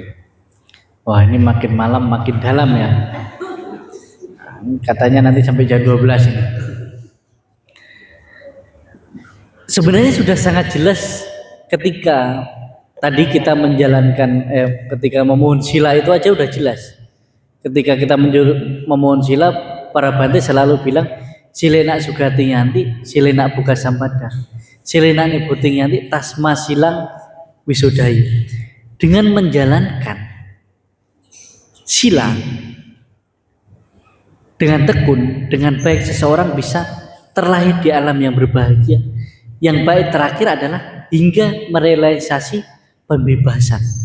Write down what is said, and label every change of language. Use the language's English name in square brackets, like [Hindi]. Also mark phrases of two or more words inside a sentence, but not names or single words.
[Indonesian] Wah, ini makin malam makin dalam ya. Katanya nanti sampai jam 12 ini. Sebenarnya sudah sangat jelas ketika Tadi kita menjalankan ketika memohon sila itu aja udah jelas. Ketika kita memohon sila, para Bante selalu bilang [Pali] silenak sugati nyanti, silenak buka sampada, silenak nibuting nyanti, tasma silang wisudayu. [Indonesian] Dengan menjalankan sila dengan tekun, dengan baik, seseorang bisa terlahir di alam yang berbahagia. Yang baik terakhir adalah hingga merealisasi pembebasan.